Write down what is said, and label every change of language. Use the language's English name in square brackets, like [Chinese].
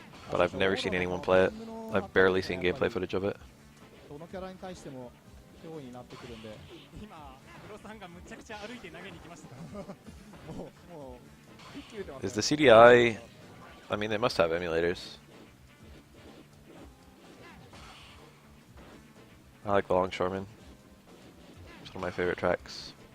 [English] But I've never seen anyone play it. I've barely seen gameplay footage of it. [Japanese] どのキャラに対しても脅威になってくるんで今プロさんがむちゃくちゃ歩いて投げに行きましたもう吹っ切れてます [English] Is the CDI... I mean, they must have emulators. I like The Longshoreman. It's one of my favorite tracks.